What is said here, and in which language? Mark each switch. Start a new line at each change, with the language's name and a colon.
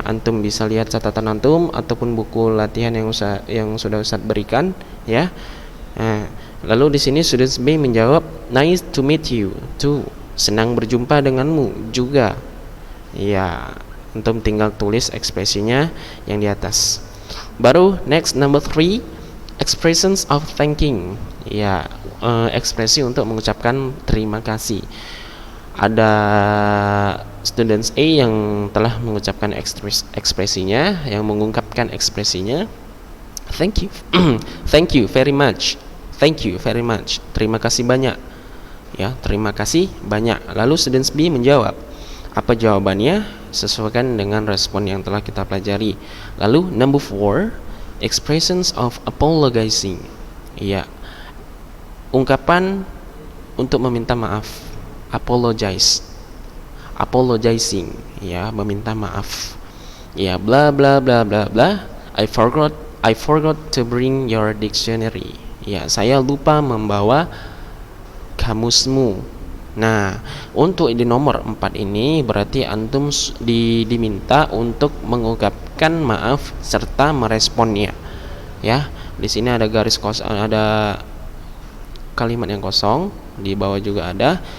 Indonesian: Antum bisa lihat catatan antum ataupun buku latihan yang sudah Ustaz berikan, ya. Nah, lalu di sini students B menjawab,
English: nice to meet you too.
Indonesian: Senang berjumpa denganmu juga. Ya, antum tinggal tulis ekspresinya yang di atas. Baru
English: next number 3, expressions of thanking.
Indonesian: Ya, ekspresi untuk mengucapkan terima kasih. Ada students A yang telah mengucapkan ekspresinya, yang mengungkapkan ekspresinya.
English: Thank you. Thank you very much. Thank you very much.
Indonesian: Terima kasih banyak. Ya, terima kasih banyak. Lalu student B menjawab. Apa jawabannya? Sesuaikan dengan respon yang telah kita pelajari. Lalu
English: number 4, expressions of apologizing.
Indonesian: Ya, ungkapan untuk meminta maaf. Apologize. Apologizing, ya, meminta maaf. Ya, bla bla bla bla bla.
English: I forgot to bring your dictionary.
Indonesian: Ya, saya lupa membawa kamusmu. Nah, untuk di nomor 4 ini berarti antum diminta untuk mengungkapkan maaf serta meresponnya. Ya, di sini ada garis kosong, ada kalimat yang kosong, di bawah juga ada.